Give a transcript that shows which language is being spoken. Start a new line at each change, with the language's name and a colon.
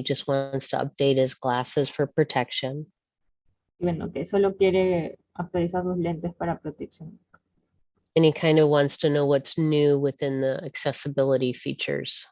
English: He just wants to update his glasses for protection.
Spanish: Y bueno, que solo quiere actualizar sus lentes para protección.
English: And he kind of wants to know what's new within the accessibility features.